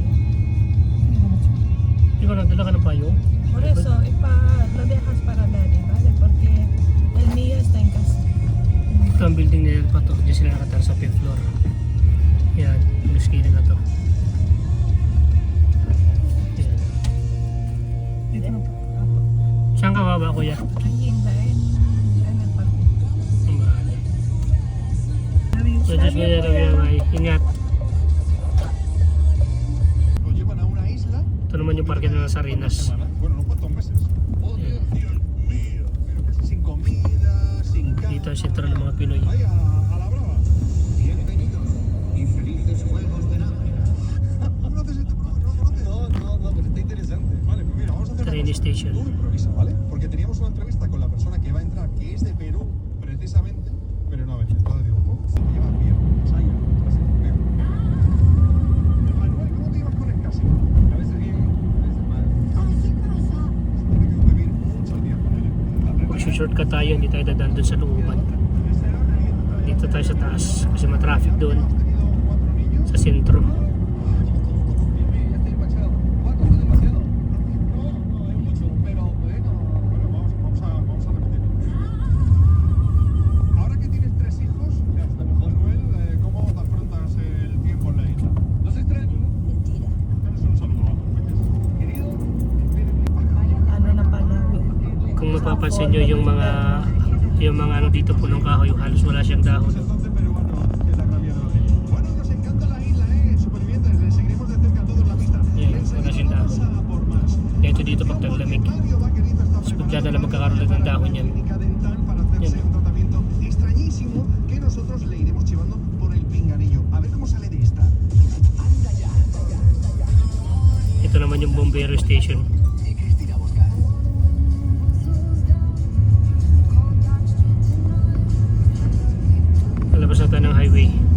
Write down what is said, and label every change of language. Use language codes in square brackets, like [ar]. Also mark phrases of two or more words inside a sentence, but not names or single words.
[tl] Ikaw nagdala ka ng payong? [es] Por eso, lo dejas para Daddy, ¿vale? Porque el mío está en casa. [tl] Ito ang building na Airpat to. Diyan sila nakatara sa [en] 5th floor. [tl] Yan, yung esquina na to. Yan. Dito na po. Saan ka baba kuya? [es] Ahí en el parque. [tl] Ang bahala. So, just kuya Rabiamay. Ingat. [es] Lo llevan a una isla. [tl] Ito naman yung parke na nasa Arenas. [es] Bueno, unos cuantos meses. Oh, Dios mío. Pero casi sin comida, sin casa. [tl] Dito ang sentro ng mga Pinoy. [es] Vaya, a la brava. Bienvenidos y felices juegos de hambre. ¿No conoces este programa? ¿No lo conoces? No, pero está interesante. Vale, pues mira, vamos a hacer una [en] Train [es] cosa. [en] station. [es] Tú improvisa, ¿vale? Porque teníamos una entrevista con la persona que va a entrar, que es de Perú, precisamente, pero no ha venido. Entonces digo, oh, si te llevas bien, Saya, así, veo. Manuel, ¿cómo te llevas con el casino? A veces bien, a veces mal. Tiene que convivir mucho tiempo. [tl] Mag-shortcut tayo, hindi tayo dadaan dun sa looban. Dito tayo sa taas kasi ma-traffic doon [es] Hemos tenido 4 niños. [tl] sa sentro. [es] Ya estoy empachado. ¿Cuánto es demasiado? No, es mucho, pero bueno, vamos a repetir. Ahora que tienes 3 hijos, ya está mejor. Manuel, ¿cómo te afrontas el tiempo en la isla? Los extraño, ¿no? Mentira. Tienes un saludo a los peques. Querido, [tl] Ano na pala? Kung mapapansin nyo yung mga ano dito punong kahoy, halos wala siyang dahon. [es] entonces peruano que te ha cambiado la vida. Bueno, nos encanta la isla, supervivientes. Le seguiremos de cerca a todos la pista. [en] Yeah, [es] Enseguida [tl] wala siyang [es] vamos [tl] dahon. [es] a por más. [tl] Ito dito pag taglamig. [es] Mario Vaquerito está [tl] Tapos bigla [es] preparando [tl] na lang magkakaroon ulit ng dahon yan. [es] técnica dental para hacerse [tl] Yan. [es] un tratamiento extrañísimo que nosotros le iremos llevando por el pinganillo. A ver cómo sale de esta. [tl] Ito naman yung Bombero Station. Palabas na tayo ng highway.